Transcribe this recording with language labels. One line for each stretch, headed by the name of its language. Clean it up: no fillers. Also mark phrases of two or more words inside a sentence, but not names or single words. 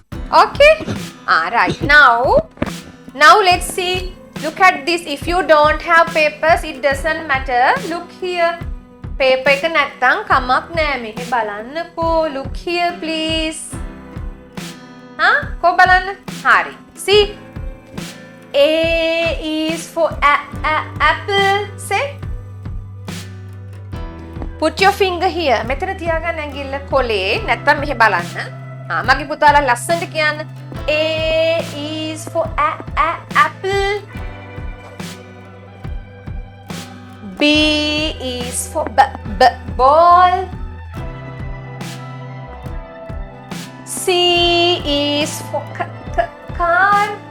English: Okay? Alright. Now let's see. Look at this. If you don't have papers, it doesn't matter. Look here.
Sinhala: Paper එක නැත්තම් කමක් නෑ. මෙහෙ බලන්නකෝ.
English: Look here please.
Sinhala: කො බලන්න. හරි.
English: See? A is for apple. Say. Put your finger here.
Sinhala: මෙතන තියාගන්න ඇඟිල්ල කොලේ. නැත්තම් මෙහෙ බලන්න. මගේ පුතාලා ලස්සනට කියන්න.
English: A is for apple. B is for ball. C is for car.